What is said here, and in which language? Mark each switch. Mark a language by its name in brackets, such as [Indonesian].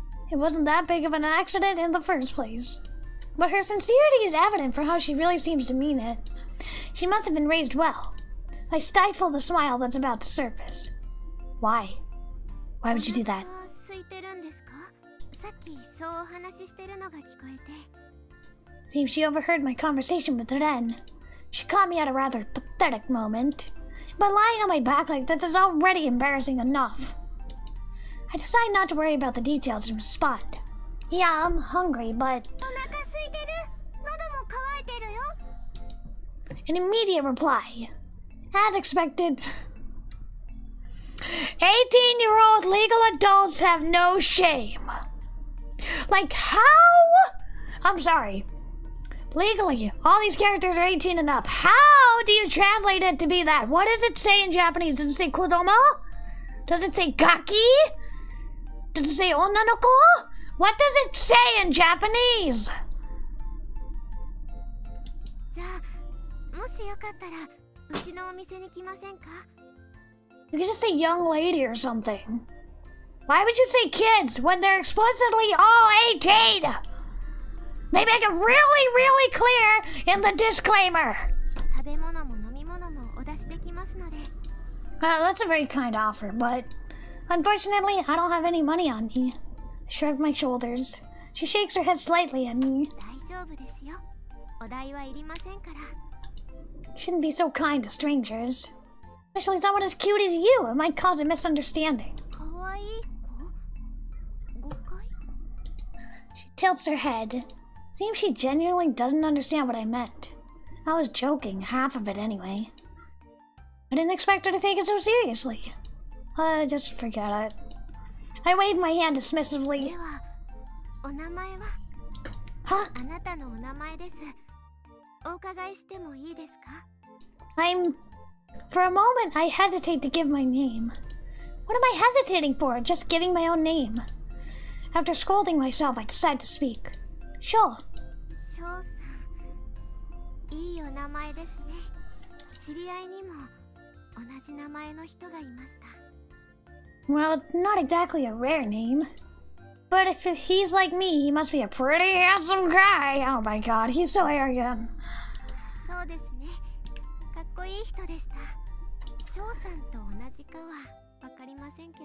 [English] It wasn't that big of an accident in the first place. But her sincerity is evident for how she really seems to mean it. She must have been raised well. I stifle the smile that's about to surface. Why? Why would you do that? [Japanese] 空いてるんですか? さっきそうお話ししてるのが聞こえて。 [English] Seems she overheard my conversation with Ren. She caught me at a rather pathetic moment. But lying on my back like this is already embarrassing enough. I decide not to worry about the details and respond. Yeah, I'm hungry, but... [Japanese] お腹空いてる?喉も渇いてるよ. [English] An immediate reply. As expected. 18-year-old legal adults have no shame. Like how? I'm sorry. Legally, all these characters are 18 and up. How do you translate it to be that? What does it say in Japanese? Does it say kodomo? Does it say gaki? Does it say onnanoko? What does it say in Japanese? [Japanese] じゃあ、もしよかったらうちのお店に来ませんか? [English] You could just say young lady or something. Why would you say kids when they're explicitly all 18? They make it really clear in the disclaimer. [Japanese] 食べ物も飲み物もお出しできますので。 [English] Well, that's a very kind offer, but unfortunately, I don't have any money on me. I shrug my shoulders. She shakes her head slightly at me. [Japanese] 大丈夫ですよ。お代はいりませんから。 [English] Shouldn't be so kind to strangers. Especially someone as cute as you. It might cause a misunderstanding. [Japanese] かわいい子？誤解？ [English] She tilts her head. Seems she genuinely doesn't understand what I meant. I was joking, half of it anyway. I didn't expect her to take it so seriously. Just forget it. I waved my hand dismissively. [Japanese] では、お名前は？ [English] Huh? [Japanese] あなたのお名前です。お伺いしてもいいですか? [English] For a moment, I hesitate to give my name. What am I hesitating for? Just giving my own name. After scolding myself, I decide to speak. Sure. [Japanese] 翔さん、いいお名前ですね。知り合いにも同じ名前の人がいました。 [English] Well, not exactly a rare name. But if he's like me, he must be a pretty handsome guy. Oh my god, he's so arrogant. [Japanese] そうですね。かっこいい人でした。翔さんと同じかはわかりませんけど。